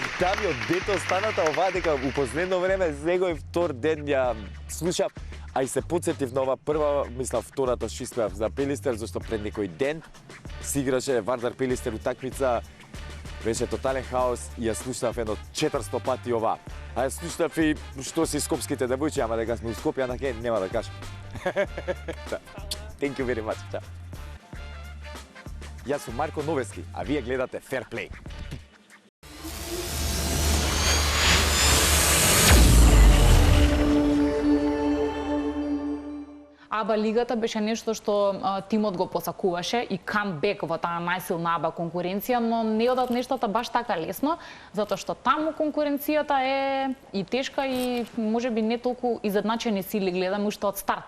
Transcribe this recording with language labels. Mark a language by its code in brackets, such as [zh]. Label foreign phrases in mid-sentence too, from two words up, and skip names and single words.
[mk] Таа ми од дето останата ова дека у последно време секој втор ден ја слушав, а и се потсетив на ова прва, мислам втората што испеав за Пелистер, зашто пред некој ден си играше Вардар Пелистер утакмица, беше тотален хаос и ја слушнав едно 400 пати ова. А ја слушнав и што си скопските девојчи, ама дека сме у Скопје, анаке нема да кажам. [en] Thank you very much. [mk] Чао. Јас сум Марко Новески, а вие гледате Fair Play. АБА лигата беше нешто што тимот го посакуваше и камбек во таа најсилна АБА конкуренција, но не одат нештата баш така лесно, затоа што таму конкуренцијата е и тешка и можеби не толку изедначени сили гледаме уште од старт.